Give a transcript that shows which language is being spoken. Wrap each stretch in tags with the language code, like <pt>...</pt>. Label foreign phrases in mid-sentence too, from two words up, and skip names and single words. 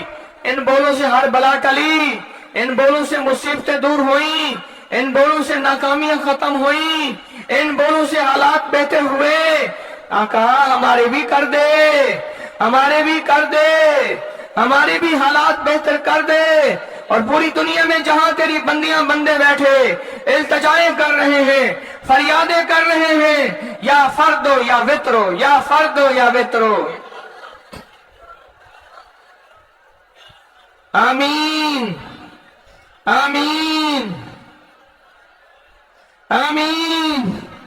<ur>ان بولوں سے ہر بلا ٹلی، ان بولوں سے مصیبتیں دور ہوئیں، ان بولوں سے ناکامیاں ختم ہوئیں، ان بولوں سے حالات بہتر ہوئے. آقا ہمارے بھی کر دے، ہمارے بھی کر دے، ہمارے بھی حالات بہتر کر دے. اور پوری دنیا میں جہاں تیری بندیاں بندے بیٹھے التجائیں کر رہے ہیں، فریادیں کر رہے ہیں،</ur> <ar>یا فردو یا وطرو یا فردو یا وطرو.</ar> <ur>آمین آمین آمین.</ur>